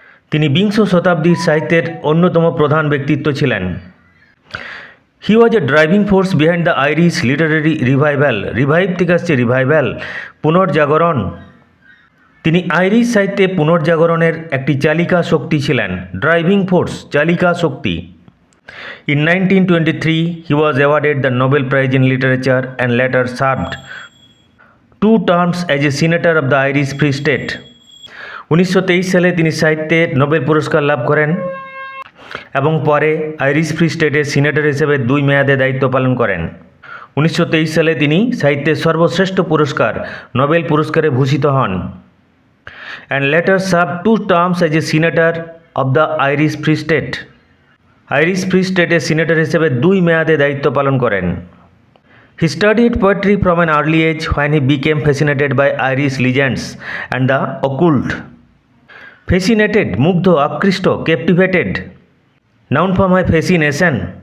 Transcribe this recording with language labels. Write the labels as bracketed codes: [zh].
[bn] তিনি বিংশ শতাব্দীর সাহিত্যের অন্যতম প্রধান ব্যক্তিত্ব ছিলেন। [en] He was a driving force behind the Irish literary revival. [bn] Revive থেকে আসছে রিভাইভাল, পুনর্জাগরণ। তিনি আইরিশ সাহিত্যে পুনর্জাগরণের একটি চালিকা শক্তি ছিলেন। ড্রাইভিং ফোর্স, চালিকা শক্তি। [en] In 1923, he was awarded the Nobel Prize in Literature and later served 2 terms as a senator of the Irish Free State. [bn] 1923 সালে তিনি সাহিত্যে নোবেল পুরস্কার লাভ করেন এবং পরে আইরিশ ফ্রি স্টেটের সিনেটর হিসেবে 2 মেয়াদে দায়িত্ব পালন করেন। 1923 সালে তিনি সাহিত্যের সর্বশ্রেষ্ঠ পুরস্কার নোবেল পুরস্কারে ভূষিত হন। [en] and later served 2 terms as a senator of the Irish Free State. [bn] Irish free স্টেটের সিনেটর হিসেবে 2 মেয়াদে দায়িত্ব পালন করেন। [en] He studied poetry from an early age when he became fascinated by Irish legends and the occult. Fascinated, [bn] মুগ্ধ, আকৃষ্ট, [en] captivated, noun form হয় fascination।